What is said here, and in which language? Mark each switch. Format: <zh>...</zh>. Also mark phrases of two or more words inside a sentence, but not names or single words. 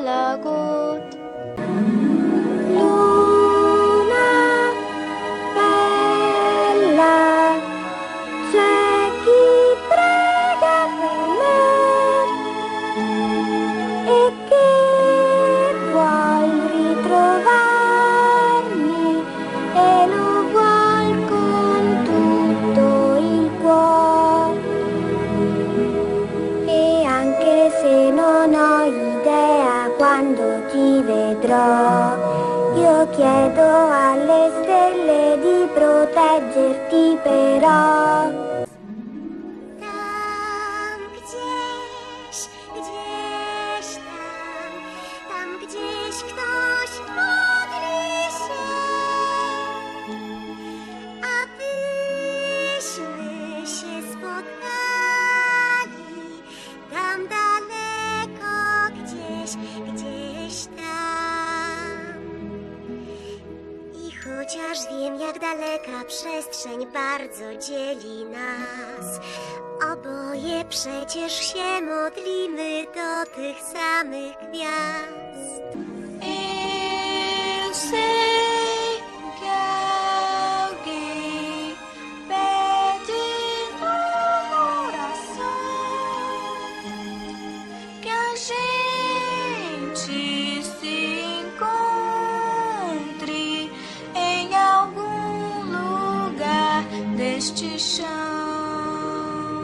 <sv>något.</sv> <it>Luna, bella, c'è chi prega per me e che vuol ritrovarmi e lo vuol con tutto il cuore. E anche se non ho idea quando ti vedrò, io chiedo alle stelle di proteggerti però.</it> <pl>Tam gdzieś, tam gdzieś ktoś modli się, abyśmy się spotkali. Tam daleko, gdzieś tam. I chociaż wiem, jak daleka przestrzeń bardzo dzieli nas, oboje przecież się modlimy do tych samych gwiazd.</pl> <pt>Eu sei que alguém pede numa oração que a gente se encontre em algum lugar deste chão.</pt>